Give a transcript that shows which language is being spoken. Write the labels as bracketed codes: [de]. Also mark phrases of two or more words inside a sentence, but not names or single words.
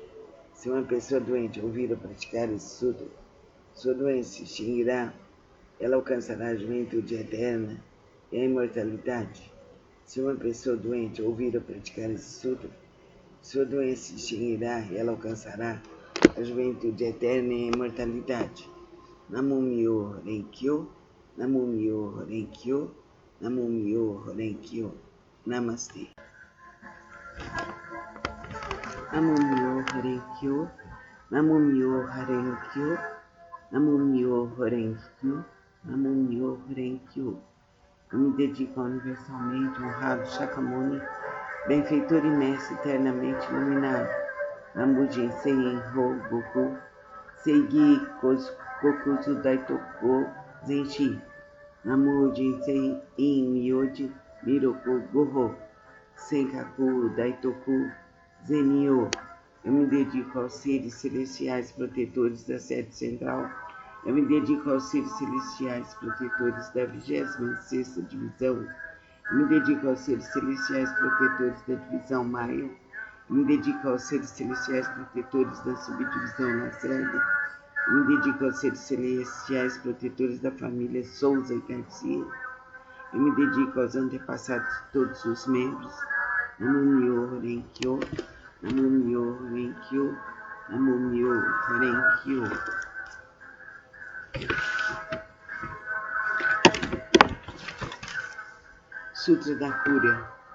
[pt] Se uma pessoa doente ouvir a praticar esse sutra, sua doença se extinguirá, ela alcançará a juventude eterna e a imortalidade. Se uma pessoa doente ouvir a praticar esse sutra, sua doença se extinguirá e ela alcançará a juventude eterna e a imortalidade. [ja] 南無妙法蓮華経、南無妙法蓮華経、南無妙法蓮華経. [pt] Namastê. [ja] 南無妙法蓮華経、南無妙法蓮華経、南無妙法蓮華経、南無妙法蓮華経. [pt] Eu me dedico universalmente ao honrado Shakyamuni, benfeitor e mestre eternamente iluminado. Namu Jinsei Enho Goku, Seigi Kokuzu Daitoku Zenshi. Namu Jinsei In Myoji Miroku Goho, Senkaku Daitoku Zenyo. Eu me dedico aos seres celestiais protetores da sede central. Eu me dedico aos seres celestiais protetores da 26ª divisão. Eu me dedico aos seres celestiais protetores da divisão Maia. Eu me dedico aos seres celestiais protetores da subdivisão Lacerda. Eu me dedico aos seres celestiais protetores da família Souza e Garcia. Eu me dedico aos antepassados de todos os membros. [ja] 南無妙法蓮華経、南無妙法蓮華経、南無妙法蓮華経. [pt] Sutra da Cura.